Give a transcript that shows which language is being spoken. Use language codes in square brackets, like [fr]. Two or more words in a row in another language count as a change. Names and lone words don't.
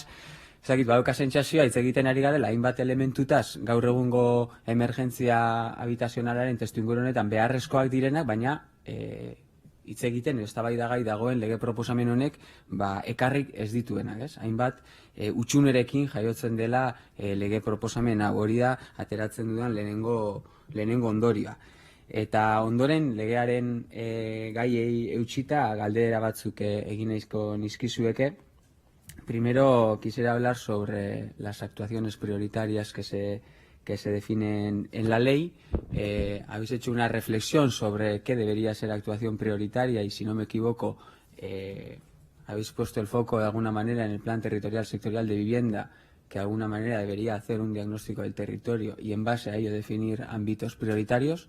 [eu] Ezakit, badauka sentsazioa hitz egiten ari garela hainbat elementutaz gaur egungo emergentzia habitazionalaren testuinguru honetan beharrezkoak direnak, baina hitz egiten eztabaidagai dagoen lege proposamen honek ekarrik ez dituenak, ez? Hainbat utxunerekin jaiotzen dela lege proposamen hori da ateratzen dudan lehenengo ondorioa. Eta ondoren legearen gaiei eutxita galdera batzuk egin nahizko nizkizueke. [es] Primero quisiera hablar sobre las actuaciones prioritarias que se definen en la ley. Habéis hecho una reflexión sobre qué debería ser actuación prioritaria y, si no me equivoco, habéis puesto el foco de alguna manera en el plan territorial sectorial de vivienda, que de alguna manera debería hacer un diagnóstico del territorio y en base a ello definir ámbitos prioritarios.